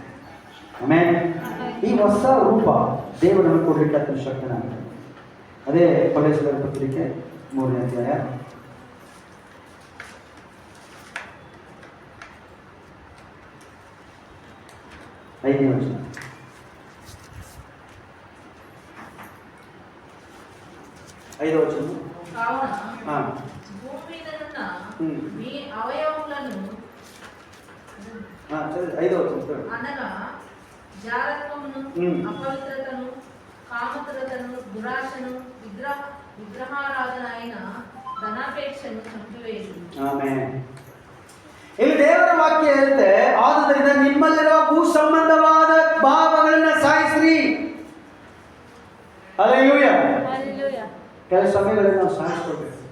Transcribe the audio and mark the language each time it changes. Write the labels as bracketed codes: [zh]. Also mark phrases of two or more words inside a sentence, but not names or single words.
[kn] ಆಮೇಲೆ ಈ ಹೊಸ ರೂಪ ದೇವರನ್ನು ಕೊಡಲಿಕ್ಕೆ ಶಕ್ತನಾಗ್ತದೆ. ಅದೇ ಕೊಲೊಸ್ಸೆಯರ ಪತ್ರಿಕೆ 3ನೇ ಅಧ್ಯಾಯ 5ನೇ ವಚನ. [te] కావున భూమి మీదనున్న మీ అవయవములను అనగా జారత్వమును, అపవిత్రతను, కామతురతను, దురాశను, విగ్రహారాధన అయిన ಧನಾಪೇಕ್ಷೆಯನ್ನು ಚಂಪಿವೇಸಿ. [kn] ಆಮೆನ್. ಇಲ್ಲಿ ದೇವರ ವಾಕ್ಯ ಹೇಳುತ್ತೆ, ಆದುದರಿಂದ ನಿಮ್ಮಲ್ಲಿರುವ ಭೂ ಸಂಬಂಧವಾದ ಭಾವಗಳನ್ನ ಸಾಯಿಸ್ರಿ. ಹಲ್ಲೆಲೂಯಾ, ಹಲ್ಲೆಲೂಯಾ. ಕೆಲವು ಸಮಯಗಳಲ್ಲಿ ನಾವು ಸಾಯಿಸ್ಕೊಳ್ಬೇಕು.